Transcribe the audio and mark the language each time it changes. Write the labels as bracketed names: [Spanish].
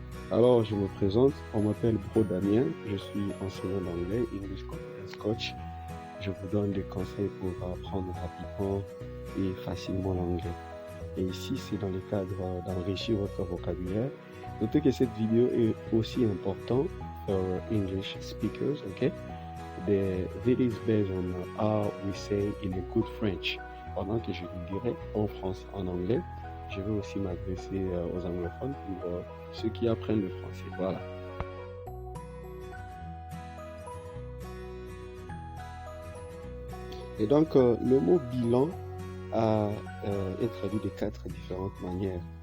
[French] Alors, je me présente, on m'appelle Bro Damien, je suis enseignant d'anglais, English Confidence Coach. Je vous donne des conseils pour apprendre rapidement et facilement l'anglais. Et ici, c'est dans le cadre d'enrichir votre vocabulaire. Notez que cette vidéo est aussi importante [English] for English speakers, okay? The video is based on how we say in a good French. [French] Pendant que je vous dirai en français, en anglais, je vais aussi m'adresser aux anglophones pour ceux qui apprennent le français. Voilà. Et donc, le mot bilan est traduit de 4 différentes manières.